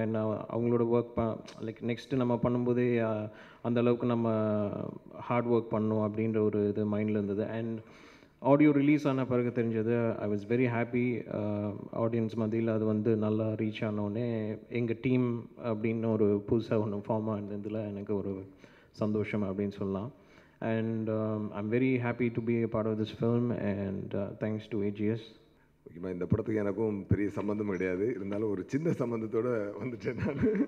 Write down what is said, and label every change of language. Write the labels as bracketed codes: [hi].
[ta] என்ன அவங்களோட work like next நம்ம பண்ணும்போதே அந்தளவுக்கு நம்ம ஹார்ட் ஒர்க் பண்ணணும் அப்படின்ற ஒரு இது மைண்டில் இருந்தது. அண்ட் ஆடியோ ரிலீஸ் ஆன பிறகு தெரிஞ்சது. [en] I was very happy. [ta] Audience மத்தியில் அது வந்து நல்லா ரீச் ஆனோடனே எங்கள் டீம் அப்படின்னு ஒரு புதுசாக ஒன்று ஃபார்ம் ஆனதில் எனக்கு ஒரு சந்தோஷம் அப்படின்னு சொல்லலாம். [en] And I'm very happy to be a part of this film and thanks to AGS. [ta] முக்கியமாக இந்த படத்துக்கு எனக்கும் பெரிய சம்மந்தம் கிடையாது, இருந்தாலும் ஒரு சின்ன சம்மந்தத்தோடு வந்துட்டேன் நான்.